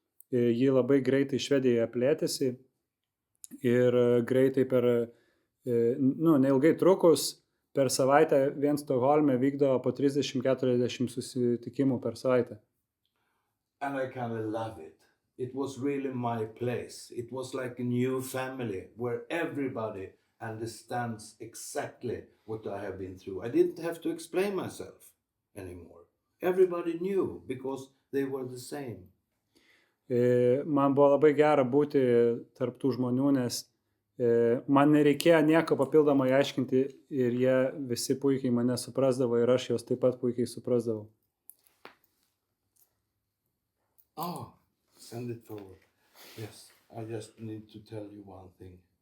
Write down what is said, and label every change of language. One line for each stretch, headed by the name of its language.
Lithuanian: Ji labai greitai Švedijoje plėtėsi. Ir greitai neilgai trukus, per savaitę vien Stokholme vykdavo po 30-40 susitikimų per savaitę.
English: And I kind of love it. It was really my place. It was like a new family where everybody understands exactly what I have been through. I didn't have to explain myself anymore. Everybody knew because they were the same.
Lithuanian: Man buvo labai gera būti tarp tų žmonių, nes man nereikėjo nieko papildomai aiškinti ir jie visi puikiai mane suprasdavo ir aš juos taip pat puikiai suprasdavau.
English: Oh, send it forward. Yes, I just need to tell you one thing.